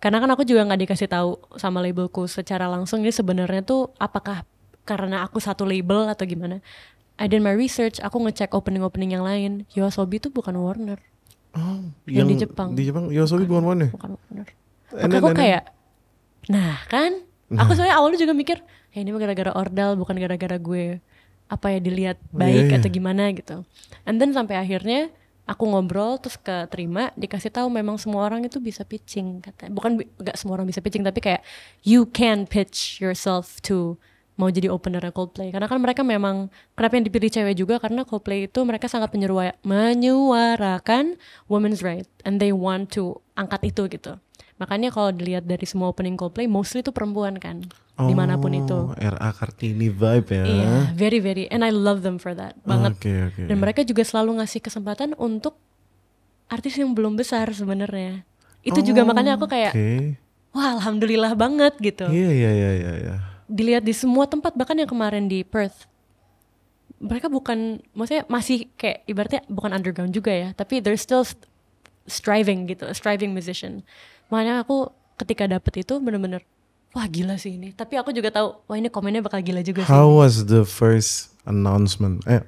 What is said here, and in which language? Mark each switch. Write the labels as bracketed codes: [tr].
[id] Karena kan aku juga nggak dikasih tahu sama labelku secara langsung ini sebenarnya tuh apakah karena aku satu label atau gimana. [en] I did my research, [id] aku ngecek opening-opening yang lain. YOASOBI tuh bukan Warner. Yang di Jepang. Di Jepang YOASOBI bukan Warner. Bukan Warner. Maka aku kayak, nah kan, aku soalnya awalnya juga mikir, ya ini mah gara-gara ordal, bukan gara-gara gue apa ya dilihat baik atau gimana gitu. [en] And then [id] sampai akhirnya aku ngobrol terus keterima, dikasih tahu memang semua orang itu bisa pitching katanya. Bukan gak semua orang bisa pitching, tapi kayak [en] you can pitch yourself to [id] mau jadi opener Coldplay. Karena kan mereka memang, kenapa yang dipilih cewek juga, karena Coldplay itu mereka sangat menyuarakan women's right [en] and they want to [id] angkat itu gitu. Makanya kalau dilihat dari semua opening Coldplay, mostly itu perempuan kan, dimanapun itu. R.A. Kartini vibe ya. Iya, [en] very very, and I love them for that [id] banget. [en] Okay. [id] Dan mereka juga selalu ngasih kesempatan untuk artis yang belum besar sebenarnya. Itu juga makanya aku kayak, wah alhamdulillah banget gitu. Iya. Dilihat di semua tempat, bahkan yang kemarin di Perth, mereka bukan, maksudnya masih kayak ibaratnya bukan underground juga ya, tapi [en] they're still striving [id] gitu, [en] a striving musician. [id] Makanya aku ketika dapet itu bener-bener wah gila sih ini. Tapi aku juga tahu wah ini komennya bakal gila juga sih. [en] How was the first announcement?